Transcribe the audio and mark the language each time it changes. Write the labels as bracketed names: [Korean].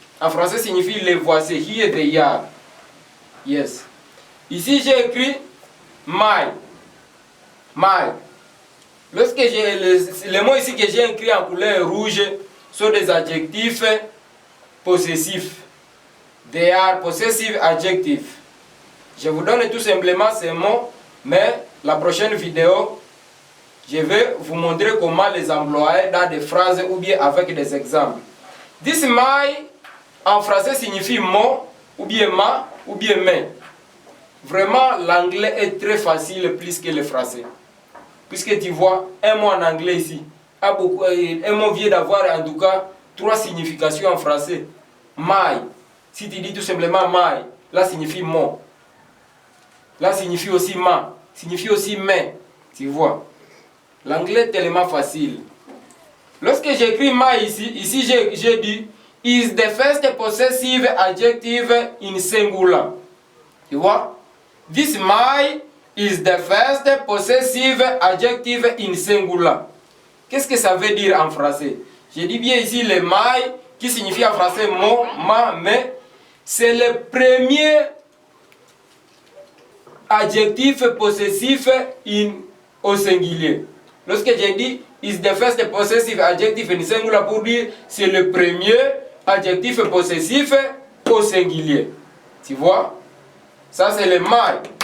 [French] En français signifie les voici, [English] here they are. Yes. [French] Ici j'ai écrit my. Lorsque j'ai les mots ici que j'ai écrits en couleur rouge sont des adjectifs possessifs. [English] They are possessive adjectives. [French] Je vous donne tout simplement ces mots, mais la prochaine vidéo, je vais vous montrer comment les employer dans des phrases ou bien avec des exemples. This my en français signifie mon ou bien ma ou bien mes. Vraiment, l'anglais est très facile plus que le français. Puisque tu vois, un mot en anglais ici, un mot vient d'avoir en tout cas 3 significations en français. My, si tu dis tout simplement my, là signifie mon. Là signifie aussi ma, signifie aussi mes. Tu vois, l'anglais est tellement facile. Lorsque j'écris my ici j'ai dit [English] is the first possessive adjective in singular. [French] Tu vois? [English] This my is the first possessive adjective in singular. [French] Qu'est-ce que ça veut dire en français? Je dis bien ici le my qui signifie en français mon, ma, mais. C'est le premier adjectif possessif au singulier. Lorsque j'ai dit [English] is the first possessive adjective in singular [French] pour dire c'est le premier adjectif possessif au singulier. Tu vois? Ça c'est le my.